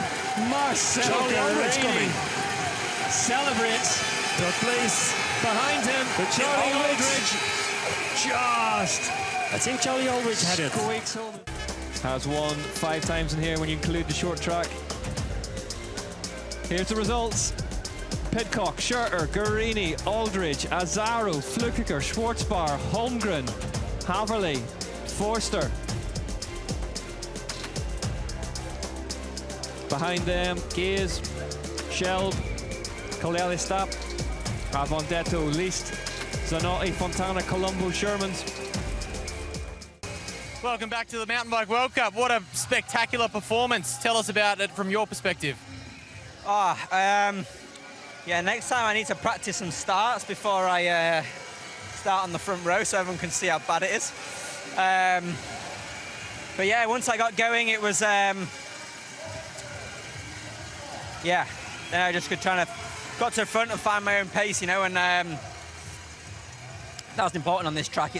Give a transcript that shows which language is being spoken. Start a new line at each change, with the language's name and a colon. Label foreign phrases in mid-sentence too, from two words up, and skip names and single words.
English: Marcel Guerini celebrates. Third place. Behind him, Charlie Aldridge. I think Charlie Aldridge had it. Squeaks home. Has won 5 times in here when you include the short track. Here's the results. Pidcock, Schurter, Guerini, Aldridge, Azzaro, Flukiger, Schwarzbar, Holmgren, Haverly, Forster. Behind them, Gaze, Shelb, Colelli-Stapp, Avondetto, Least, Zanotti, Fontana, Colombo, Shermans. Welcome back to the Mountain Bike World Cup. What a spectacular performance. Tell us about it from your perspective. Yeah, next time I need to practice some starts before I start on the front row so everyone can see how bad it is. But yeah, once I got going, it was, yeah, then I just got to the front and find my own pace, you know, and that was important on this track.